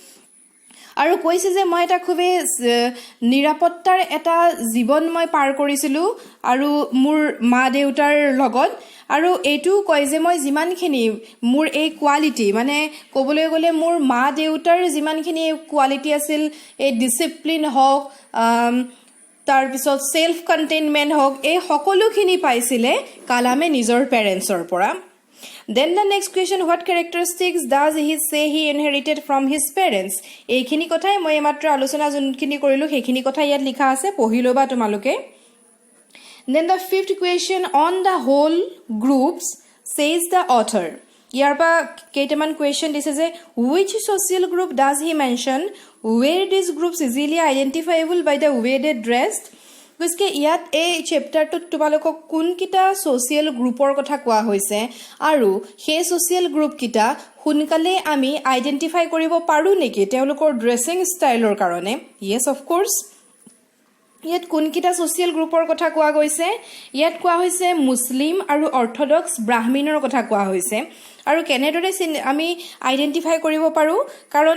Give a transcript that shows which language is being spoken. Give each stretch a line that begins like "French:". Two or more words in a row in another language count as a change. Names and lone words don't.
Assamese: আৰু কৈছে যে মই এটা খুবেই নিৰাপত্তাৰ এটা জীৱন মই পাৰ কৰিছিলো আৰু মোৰ মা দেউতাৰ লগত আৰু এটো কয় যে মই যিমানখিনি মোৰ এই কোৱালিটি মানে ক'বলৈ গ'লে মোৰ মা দেউতাৰ যিমানখিনি কোৱালিটি আছিল এই ডিসিপ্লিন হওক তাৰ পিছত
English: self containment
Assamese: হওক এই সকলোখিনি পাইছিলে কালামে নিজৰ পেৰেন্টছৰ পৰা
English: Then the next question, what characteristics does he say he inherited from his parents?
Assamese: এইখিনি কথাই মই মাত্ৰ আলোচনা যোনখিনি কৰিলো সেইখিনি কথা ইয়াত লিখা আছে পঢ়ি লবা তোমালোকে
English: Then the fifth question, on the whole groups says the author
Assamese: ইয়াৰ পৰা কেইটামান
English: question
Assamese: দিছে যে
English: which social group does he mention where these groups easily identifiable by the way they dressed
Assamese: গতিকে ইয়াত এই চেপ্টাৰটোত তোমালোকক কোনকেইটা
English: social group
Assamese: কথা কোৱা হৈছে আৰু সেই
English: social group
Assamese: সোনকালে আমি আইডেণ্টিফাই কৰিব পাৰোঁ নেকি তেওঁলোকৰ
English: dressing style
Assamese: কাৰণে
English: yes of course
Assamese: ইয়াত কোনকেইটা
English: social group
Assamese: কথা কোৱা গৈছে ইয়াত কোৱা হৈছে মুছলিম আৰু অৰ্থডক্স ব্ৰাহ্মণৰ কথা কোৱা হৈছে আৰু কেনেদৰে আমি আইডেণ্টিফাই কৰিব পাৰোঁ কাৰণ